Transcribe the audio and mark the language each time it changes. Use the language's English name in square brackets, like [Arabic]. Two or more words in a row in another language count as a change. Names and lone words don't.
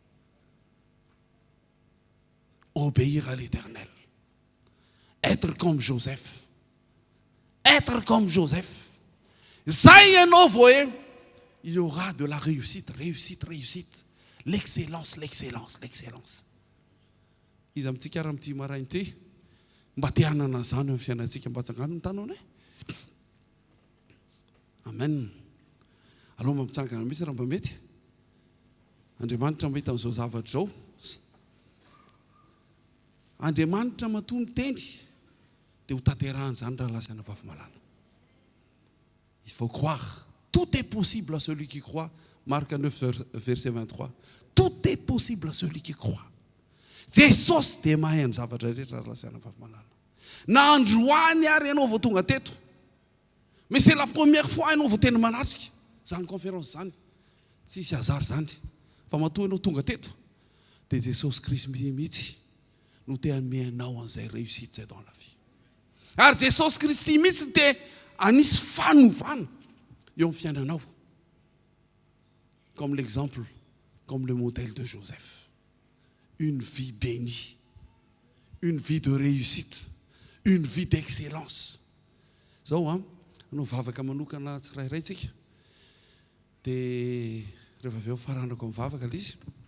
[French] Obéir à l'Éternel. Être comme Joseph. Être comme Joseph. Zaïeno, voyez, il y aura de la réussite, réussite, réussite. L'excellence, l'excellence, l'excellence. [Malagasy] Izy amintsika ary amin'ity marainy ty mba te hanana zany amin'ny fiainantsika mba tsangano ny tanona e. Amen. Aloha mba mitsangana mihitsy raha mba mety. Andriamanitra mba hita amin'izao zavatra zao. Andriamanitra matoa miteny dia ho tanterahany zany raha lasana bavy malala. [French] Il faut croire. Tout est possible à celui qui croit. Marc 9, verset 23. Tout est possible à celui qui croit. [Malagasy] Jesosy dia mahay ny zavatra rehetra raha lasana bavy malala. Na androany ary ianao vao tonga teto. [French] Mais c'est la première fois [Malagasy] ianao vao tena manatrika zany conférence zany. Tsisy azary zany. Fa matoa ianao tonga teto dia Jesosy Kristy mihitsy no te hanome anao an'izay réussite zay [French] dans la vie. [Malagasy] Ary Jesosy Kristy mihitsy te anisy fanovana eo amin'ny fiainanao. [French] Comme l'exemple, comme le modèle de Joseph. Une vie bénie, une vie de réussite, une vie d'excellence. [Malagasy] Zao no vavaka manokana tsirairay tsika. Dia rehefa avy eo faranako mivavaka ilay izy.